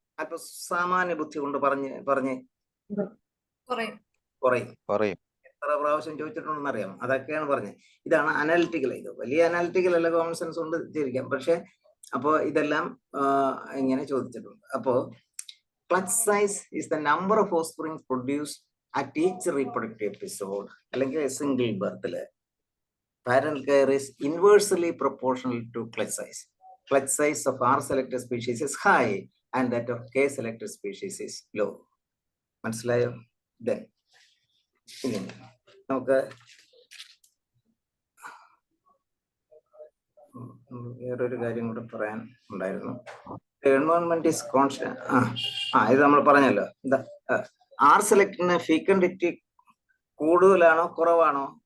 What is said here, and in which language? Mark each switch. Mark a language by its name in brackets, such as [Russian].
[Malayalam] അപ്പൊ സാമാന്യ ബുദ്ധി കൊണ്ട് പറഞ്ഞ് കുറയും. എത്ര പ്രാവശ്യം ചോദിച്ചിട്ടുണ്ടെന്ന് അറിയാം. അതൊക്കെയാണ് പറഞ്ഞത്. ഇതാണ് അനാലിറ്റിക്കൽ. ഇത് വലിയ അനാലിറ്റിക്കൽ അല്ല, കോമൺ സെൻസ് കൊണ്ട് ചെയ്തിരിക്കാം. പക്ഷെ അപ്പോ ഇതെല്ലാം ഇങ്ങനെ ചോദിച്ചിട്ടുണ്ട്. അപ്പോ [English] clutch size is the number of offspring produced at each reproductive episode. അല്ലെങ്കിൽ single birth. Parent care is inversely proportional to clutch size. Clutch size of R-selected species is high and that of K-selected species is low. [Malayalam] മനസ്സിലായോ? Then ഇനി നമുക്ക് വേറൊരു കാര്യം കൂടെ പറയാൻ ഉണ്ടായിരുന്നു. [English] Environment is constant. [Malayalam] ഇത് നമ്മൾ പറഞ്ഞല്ലോ. എന്താ ആർ സെലക്ടിന് ഫീക്കൻഡിറ്റി കൂടുതലാണോ കുറവാണോ?